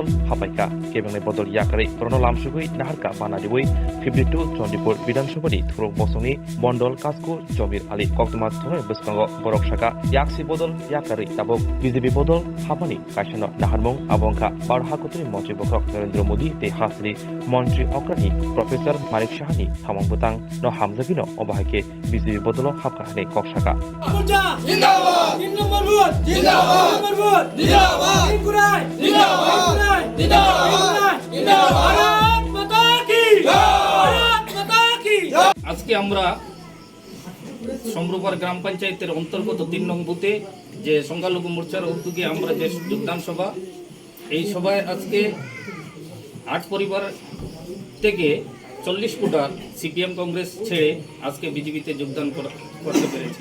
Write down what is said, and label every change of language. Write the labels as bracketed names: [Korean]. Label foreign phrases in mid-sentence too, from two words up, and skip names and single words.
[Bodo] हापाइका केबंनि बदल याकारै प्रनो लामसुगै नाहारका बानादिवै 52 जन्डिपुर बिधानसभानि थुरुक बसुनि मण्डल कासको जमिर आलि कक्तमा थुनै बसकांग बरक साका याक्सी बदल याकारै ताबक बिजेपि बदल हापानि कायसानो नाहारमं आबंका बारहाकुतनि मन्त्रि बखक नरेंद्र मोदी ते हासनि मन्त्रि अक्रानि प्रोफेसर मालिक शाहनि थामं बुतां न हामजागिनो अबाहाके बिजेपि बदल हापकानि कक्साका [Hindi] जिंदाबाद जिंदाबाद जिंदाबाद जिंदाबाद जिंदाबाद जिंदाबाद जिंदाबाद भारत माता की भारत माता की [Bangla] আজকে আমরা সমরুপার গ্রাম পঞ্চায়েতের অন্তর্গত 3 নং বুথে যে সংখ্যালঘু মোর্চার উদ্যোগে আমরা যে যোগদান সভা এই সভায় আজকে 8 পরিবার থেকে 40 ফুটার সিপিএম কংগ্রেস ছেড়ে আজকে বিজেপিতে যোগদান করতে পেরেছে।